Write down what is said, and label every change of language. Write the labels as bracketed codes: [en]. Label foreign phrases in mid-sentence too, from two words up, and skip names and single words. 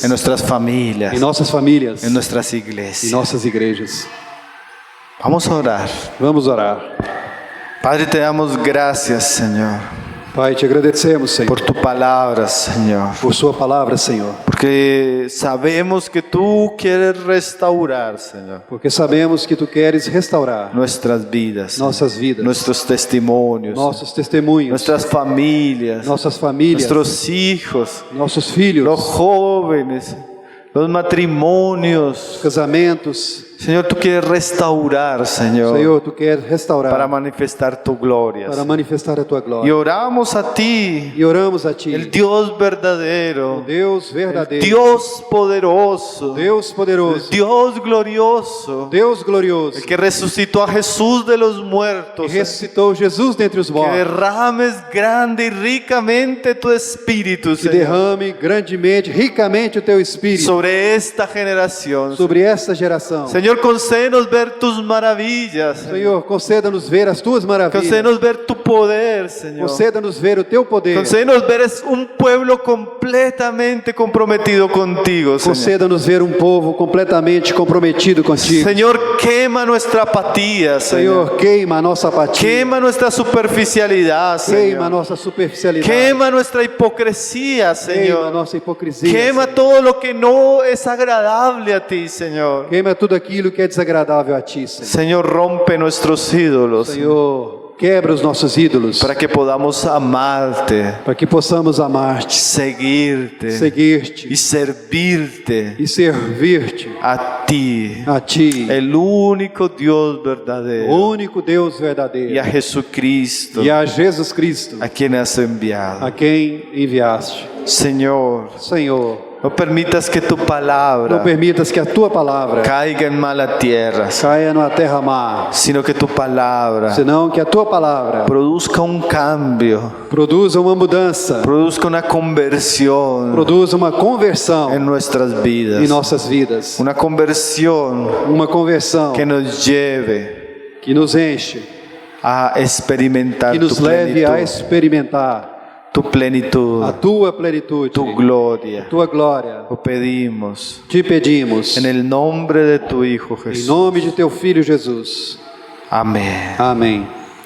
[es] en nuestras familias, [pt] em nossas famílias, [es] en nuestras [pt] em [es] iglesias. [pt] nossas igrejas. [es] Vamos a orar. [pt] Vamos orar. [es] Padre, te damos gracias, Señor, [pt] Pai, te agradecemos, Senhor, [es] por tu palabra, Señor, [pt] por sua palavra, Senhor, [es] porque sabemos que tú quieres restaurar, Señor, [pt] porque sabemos que tu queres restaurar [es] nuestras vidas, [pt] nossas vidas, [es] nuestros testimonios, [pt] nossos testemunhos, [es] nuestras familias, [pt] nossas famílias, [es] nuestros hijos, [pt] nossos filhos, [es] los jóvenes, los matrimonios, [pt] casamentos, [es] Señor, tú quieres restaurar, Señor, [pt] Senhor, tu queres [es] para [pt] restaurar, [es] manifestar tu gloria. [pt] para manifestar a tua [es] Y [pt] glória. [es] oramos a ti, [pt] E oramos a Ti, [es] el Dios verdadero, [pt] Deus verdadeiro, [es] Dios poderoso, [pt] Deus poderoso, [es] Dios glorioso, [pt] Deus glorioso, [es] el que resucitó a Jesús de los [pt] que [es] muertos, [pt] ressuscitou Jesus dentre os [es] que [pt] mortos, [es] derrames grande y ricamente tu espíritu, [pt] que [es] Señor, [pt] derrame grandemente, ricamente o Teu Espírito [es] sobre esta generación. [pt] sobre esta geração. [es] Señor, concédenos ver tus maravillas, [pt] Senhor, conceda-nos ver as Tuas maravilhas, [es] concédenos ver tu poder, Señor. [pt] conceda-nos ver o Teu poder, [es] Concédenos ver es un pueblo completamente comprometido contigo, Señor. [pt] conceda-nos ver um povo completamente comprometido contigo. [es] Señor, quema nuestra apatía, Señor. [pt] Senhor, queima a nossa apatia, [es] Quema nuestra superficialidad, [pt] queima a [es] Señor. [pt] nossa superficialidade, [es] Quema nuestra hipocresía, [pt] queima a [es] Señor. [pt] nossa hipocrisia, [es] Quema [pt] Senhor. [es] todo lo que no es agradable a ti, Señor. [pt] Queima tudo aquilo que é desagradável a Ti, Senhor. [es] Señor, rompe nuestros ídolos [pt] Senhor, quebra os nossos ídolos, [es] para que podamos amarte, [pt] para que possamos amar-te, [es] seguirte [pt] seguir-te [es] y servirte [pt] e servir-te [es] a ti, [pt] a Ti, [es] el único Dios [pt] o [es] verdadero, [pt] único Deus [es] y [pt] verdadeiro, [es] a Jesucristo, [pt] e a Jesus Cristo, [es] a quien has enviado. [pt] a quem enviaste. [es] Señor, [pt] Senhor, [es] no permitas que tu [pt] não [es] palabra [pt] permitas que a Tua palavra [es] caiga en mala tierra, [pt] caia numa terra má, [es] sino que tu palabra [pt] senão que a Tua palavra [es] produzca un cambio, [pt] produza uma mudança, [es] produzca una conversión [pt] produza uma conversão [es] en nuestras [pt] em [es] vidas, [pt] nossas vidas, [es] una conversión [pt] uma conversão [es] que nos lleve [pt] que nos enche, [es] a experimentar [pt] que [es] tu [pt] nos leve a [es] plenitud, [pt] experimentar [es] tu plenitud, [pt] a Tua plenitude, [es] tu gloria. [pt] Tua glória. [es] Lo pedimos [pt] Te pedimos, [es] en el nombre de tu Hijo [pt] em [es] Jesús. [pt] nome de Teu Filho Jesus. [es] Amén. [pt] Amém.